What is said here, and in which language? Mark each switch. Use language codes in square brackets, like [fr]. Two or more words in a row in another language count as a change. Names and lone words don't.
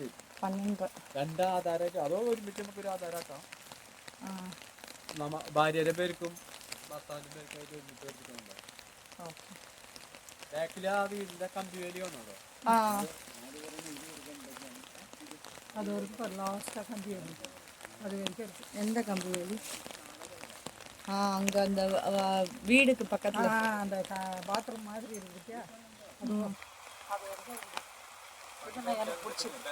[ml] 12 രണ്ട് ആധാരമായിട്ട് അതോ ഒരുമിച്ച് നമുക്കൊരു ആധാരമാക്കാം. ഭാര്യയുടെ പേർക്കും ഭർത്താവിൻ്റെ പേർക്കായിട്ട് ഒരുമിച്ച് എടുക്കുന്നുണ്ടോ? ബാക്കിൽ ആ വീടിൻ്റെ കമ്പി വേലി വന്നോ? [ta] அது ஒரு லாஸ்ட்டாக கம்பி வேலி அது வரைக்கும் இருக்கு. எந்த கம்பி வேலி? அங்கே அந்த வீடுக்கு பக்கத்தில் அந்த பாத்ரூம் மாதிரி இருக்குதுயா. அது வரைக்கும் இதுதான் எனக்கு பிடிச்சிருக்கு.